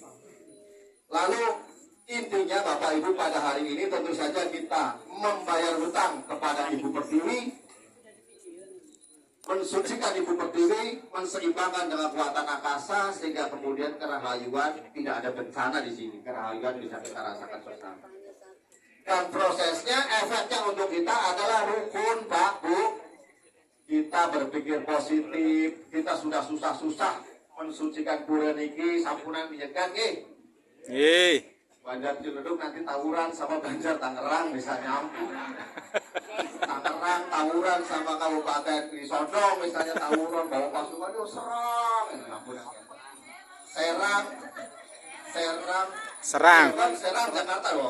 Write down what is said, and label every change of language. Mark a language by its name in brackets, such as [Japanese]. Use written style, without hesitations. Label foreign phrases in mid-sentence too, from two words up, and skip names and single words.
[Indonesian] Lalu intinya Bapak Ibu pada hari ini tentu saja kita membayar hutang kepada Ibu Pertiwi, mensucikan Ibu Pertiwi, menseimbangkan dengan kekuatan akasa sehingga kemudian kerahayuan tidak ada bencana di sini. Kerahayuan bisa kita rasakan bersama. Dan prosesnya, efeknya untuk kita adalah rukun, Pak, Bu. Kita berpikir positif, kita sudah susah-susah mensucikan pura niki, [Balinese] sampunan menyekan, [Indonesian] Banjar Ciledug nanti tawuran sama Banjar Tangerang bisa nyambung. Tangerang tawuran sama Kabupaten Sodong misalnya tawuran bawa pasukan itu Serang Jakarta loh.